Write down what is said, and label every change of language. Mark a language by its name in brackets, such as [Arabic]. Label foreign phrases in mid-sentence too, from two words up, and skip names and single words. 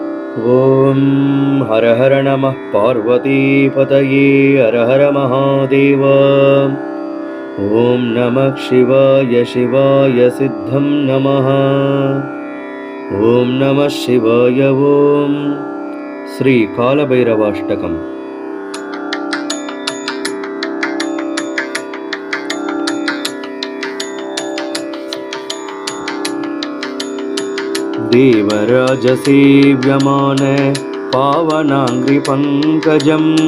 [Sanskrit] ಓಂ ಹರ ಹರ ನಮಃ ಪಾರ್ವತೀಪತಯೇ ಹರ ಹರ ಮಹಾದೇವ. ಓಂ ನಮಃ ಶಿವಾಯ ಶಿವಾಯ ಸಿದ್ಧಂ ನಮಃ. ಓಂ ನಮಃ ಶಿವಾಯ. ಓಂ ಶ್ರೀ ಕಾಲಭೈರವಾಷ್ಟಕಂ. देवराजसेव्यमान पावनाङ्घ्रिपङ्कजं